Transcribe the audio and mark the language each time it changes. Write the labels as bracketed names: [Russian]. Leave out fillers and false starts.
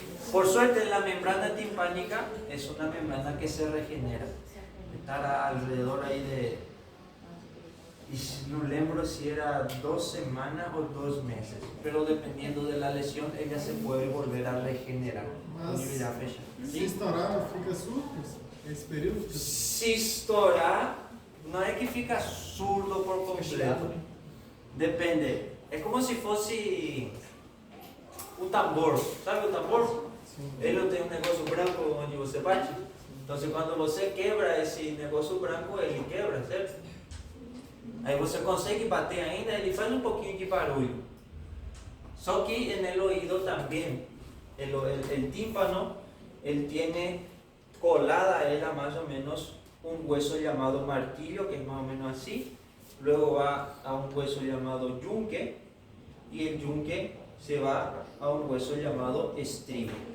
[Spanish] Por suerte, la membrana timpánica es una membrana que se regenera. Estará alrededor ahí de, no lembro si era 2 semanas o 2 meses, pero dependiendo de la lesión, ella se puede volver a regenerar. [Portuguese] Se estourar, fica surdo esse período? [Spanish] Si estourar, no es que [Portuguese] fica surdo [Spanish] por completo. Depende. Es como si fosse tambor. [Portuguese] Sabe o tambor? Ele tem negócio branco onde você bate. Então, quando você quebra esse negócio branco, ele quebra, certo? Aí você consegue bater ainda, ele faz pouquinho de barulho. Só que [Spanish] en el oído también, el tímpano, él tiene colada ella más o menos un hueso llamado martillo, que es más o menos así. Luego va a un hueso llamado yunque, y el yunque se va a un hueso llamado estribo.